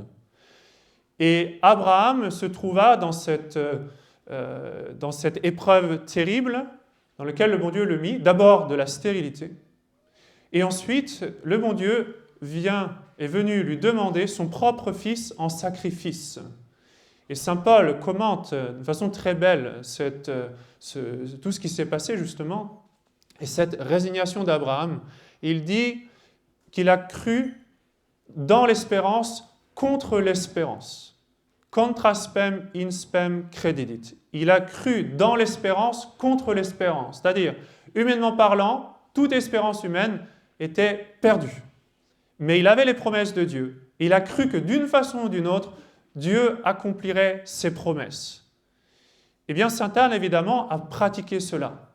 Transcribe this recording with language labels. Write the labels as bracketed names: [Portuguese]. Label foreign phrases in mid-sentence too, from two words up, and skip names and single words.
[French] Et Abraham se trouva dans cette épreuve terrible dans laquelle le bon Dieu le mit, d'abord de la stérilité, et ensuite, le bon Dieu est venu lui demander son propre fils en sacrifice. Et saint Paul commente de façon très belle tout ce qui s'est passé justement, et cette résignation d'Abraham. Il dit qu'il a cru dans l'espérance contre l'espérance. [Latin] Contra spem in spem credidit. [French] Il a cru dans l'espérance contre l'espérance. C'est-à-dire, humainement parlant, toute espérance humaine était perdue. Mais il avait les promesses de Dieu. Il a cru que d'une façon ou d'une autre, Dieu accomplirait ses promesses. Eh bien, sainte Anne, évidemment, a pratiqué cela.